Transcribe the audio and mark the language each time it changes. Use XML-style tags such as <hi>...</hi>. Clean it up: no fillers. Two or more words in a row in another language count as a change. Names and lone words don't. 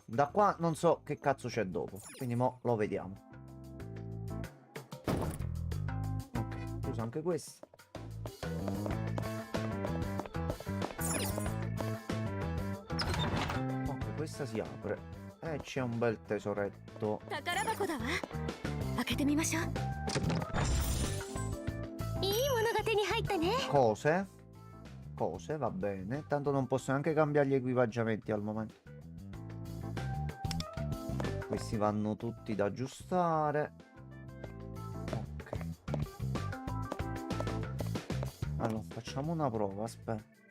<it>Da qua non so che cazzo c'è dopo, quindi mo lo vediamo. Ok, uso anche questo. Ok, questa si apre. E c'è un bel tesoretto.</it> <ja>宝箱だわ開けてみましょういいものが手に入ったね</ja> <it>Cose. Cose, va bene. Tanto non posso neanche cambiare gli equipaggiamenti al momento. Questi vanno tutti da aggiustare. Ok. Allora, facciamo una prova, aspetta.</it>